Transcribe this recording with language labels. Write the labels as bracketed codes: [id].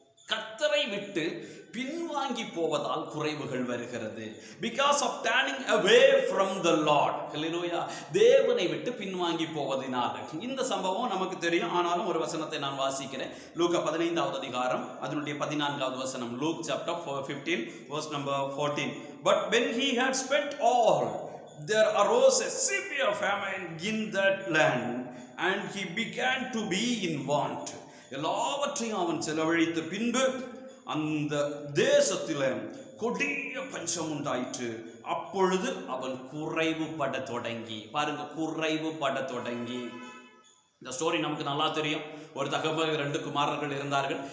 [ta] கர்த்தரை விட்டு பின்வாங்கி போவதால் குறைவுகள் வருகிறது. [en] Because of turning away from the Lord. [ta] ஹல்லேலூயா. தேவனை விட்டு பின்வாங்கி போவதினால். இந்த சம்பவம் நமக்கு தெரியும். ஆனாலும் ஒரு வசனத்தை நான் வாசிக்கிறேன். லூக்கா 15வது அதிகாரம் அதனுடைய 14வது வசனம். [en] Luke chapter 15 verse number 14. But when he had spent all, there arose a severe famine in that land, and he began to be in want. [ta] எல்லாவற்றையும் அவன் செலவழித்த பின்பு அந்த தேசத்தில கொடிய பஞ்சம் உண்டாயிற்று. அப்பொழுது அவன் குறைவுபட தொடங்கி. பாருங்க, குறைவுபட தொடங்கி. இந்த ஸ்டோரி நமக்கு நல்லா தெரியும். ஒரு தகவல் 2 குமாரர்கள் இருந்தார்கள்.